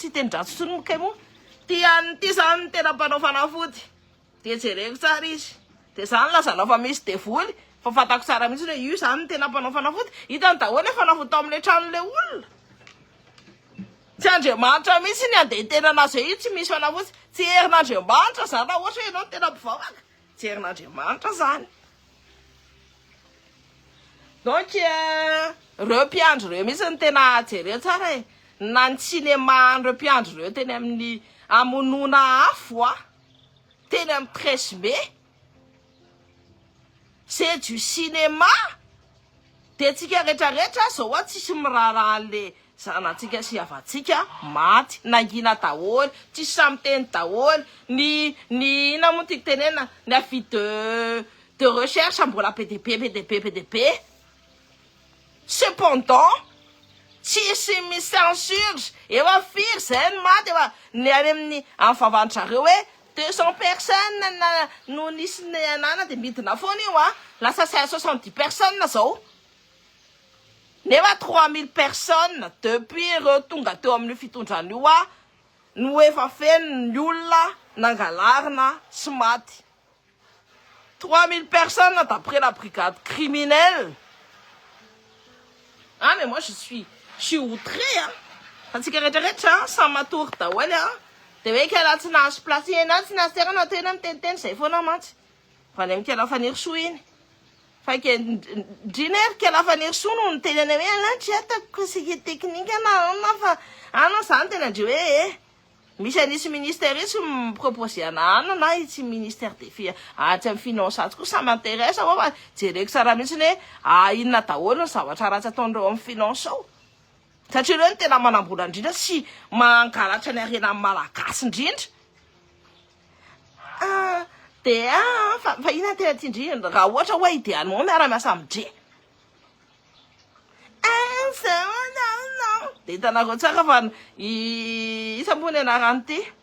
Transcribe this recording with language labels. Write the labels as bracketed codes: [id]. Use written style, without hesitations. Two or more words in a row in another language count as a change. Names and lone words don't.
[mg] tsy teny-dratsy tsony mokay moa ty zany ny tena mpanao fanafody de jereko tsara izy de zany lazanao fa misy devoly fa fantako tsara mihitsy hoe io zany ny tena mpanao fanafody hitany daholo fanafody tao amin'le tranon'le olona tsy Andriamanitra mihitsy ny andeha tena anazy io tsy misy fanafody tsy herin'Andriamanitra zany raha ohatra hoe ianao no tena mpivavaka tsy herin'Andriamanitra zany donc reo mpiandry reo mihitsy ny tena jereo tsara na ny cinéma reo mpiandry reo teny amin'ny amonona afo teny amin'ny 13 mai [fr] c'est du cinéma [mg] de tsika rehetrarehetra zao tsisy miraharaha an'le zanatsika sy avatsika maty nangina daholo tsisy samy teny daholo ny ina moa tiako tenena ny [fr] avis de recherche [mg] mbola PDP cependant tsisy misy censure efa firy zay ny maty efa ny any amin'ny am'favandrareo hoe 200 personnes no nisy ny anana de midina foana io lasa 570 personnes zao nefa 3000 [fr] personnes depuis [mg] ireo tonga teo amin'ny fitondrana io no efa feno ny olona nangalarina sy maty 3000 [fr] personnes d'après la brigade criminelle mais moi je suis outré [mg] fa tsika rehetrarehetra samy matory daholo de hoe kala tsy nahazo place ena tsy nahazo terana tena miteniteny zay foana mantsy fa ny amikala faniry soa iny fa ke ndrinery kala faniry soa no ny teny any hoe tsy atako [fr] conseiller technique [mg] ana fa ana zany tena ndre hoe misy anisy ministère tsy miproposé ana na itsy [fr] ministère des filles [mg] tsy amin'ny finance atsy koa [fr] ça m'intéresse [mg] fa jereko tsara mihitsy hoe inona daholo ny zavatra ratsy ataondreo amin'ny finance ao satria reo ny tena manambola indrindra sy mangalatra ny arena amin'ny malagasy indrindra de fa ina tena tiandrindra raha ohatra hoe idéalement miara-miasa amindre de hitanareo tsara fa isambony anarany ty